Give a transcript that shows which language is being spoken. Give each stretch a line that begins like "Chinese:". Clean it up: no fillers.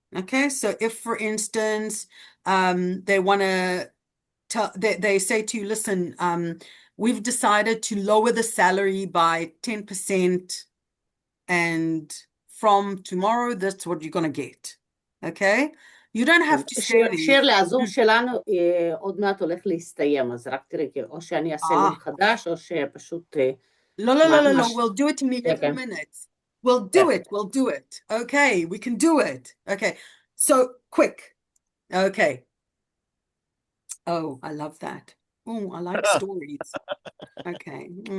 English: Okay, so if, for instance, they want to tell, they say to you, listen, we've decided to lower the salary by 10%, and from tomorrow, that's what you're going to get. Okay? You don't have to stay there.
Hebrew: שירלי, הזום שלנו עוד מעט הולך להסתיים, אז רק תראי, או שאני אעשה לום חדש, או שפשוט...
English: לא, we'll do it in 11 minutes. We'll do it. Okay, we can do it. Okay, so quick. Okay. Oh, I love that. Oh, I like stories. Okay.